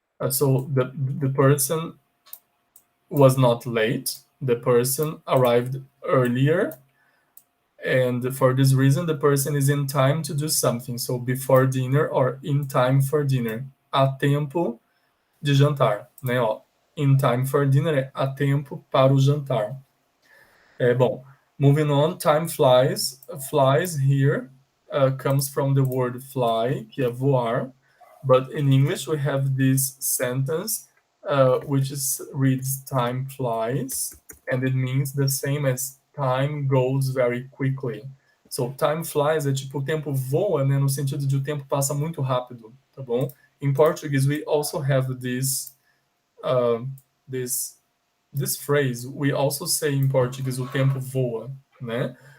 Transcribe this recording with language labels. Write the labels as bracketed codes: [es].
[en] So, the person was not late. The person arrived earlier And for this reason, the person is in time to do something. So before dinner or in time for dinner. [pt] Há tempo de jantar, né? Ó, [en] in time for dinner [pt] é há tempo para o jantar. [en] Bom, moving on, time flies. Flies here comes from the word fly, [pt] que é voar. [en] But in English, we have this sentence which reads time flies, and it means the same as time goes very quickly. So time flies [pt] é tipo o tempo voa, né, no sentido de o tempo passa muito rápido, tá bom? [en] In Portuguese, we also have uh, this this phrase. We also say in Portuguese [pt] o tempo voa, né?